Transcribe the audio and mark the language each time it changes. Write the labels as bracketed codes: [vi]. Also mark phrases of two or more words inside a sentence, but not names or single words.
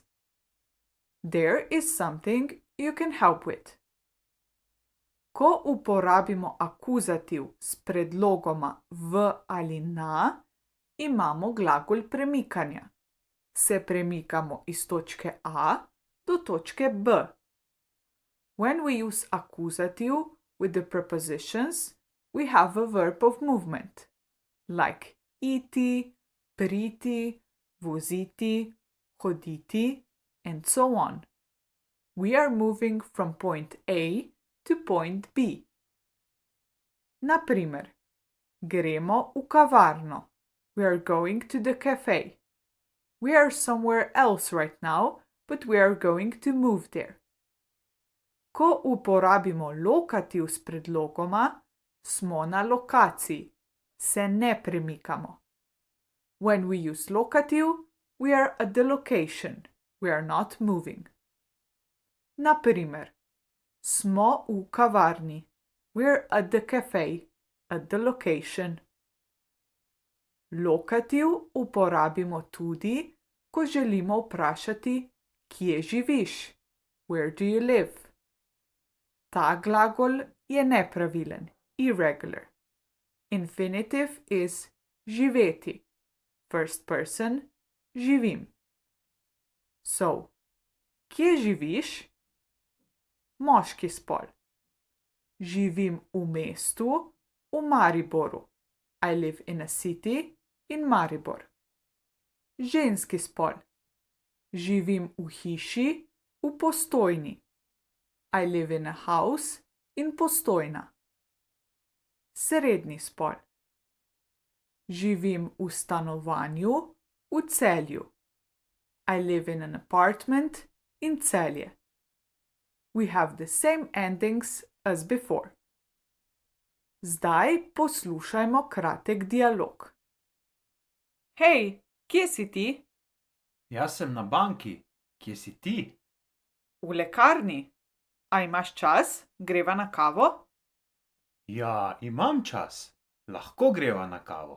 [en] There is something you can help with. [sl] Ko uporabimo akuzativ s predlogoma v ali na, imamo glagol premikanja. Se premikamo iz točke A do točke B. [en] When we use accusative with the prepositions, we have a verb of movement, like [sl] iti, priti, voziti, hoditi, [en] and so on. We are moving from point A to point B. [sl] Na primer, gremo v kavarno. [en] We are going to the cafe. We are somewhere else right now, but we are going to move there. [sl] Ko uporabimo lokativ s predlogoma, smo na lokaciji, se ne premikamo. [en] When we use lokativ, we are at the location, we are not moving. [sl] Na primer, smo v kavarni, [en] we are at the cafe, at the location. [sl] Lokativ uporabimo tudi, ko želimo vprašati, kje živiš, [en] where do you live. [sl] Ta glagol je nepravilen, [en] irregular. Infinitive is živeti. First person, [sl] živim. So, kje živiš? Moški spol. Živim v mestu, v Mariboru. [en] I live in a city in Maribor. [sl] Ženski spol. Živim v hiši, v Postojni. [en] I live in a house in Postojna. [sl] Srednji spol. Živim v stanovanju, v Celju. [en] I live in an apartment in Celje. We have the same endings as before. [sl] Zdaj poslušajmo kratek dialog. Hej, kje si ti? Jaz sem na banki. Kje si ti? V lekarni. A imaš čas? Greva na kavo? Ja, imam čas. Lahko greva na kavo.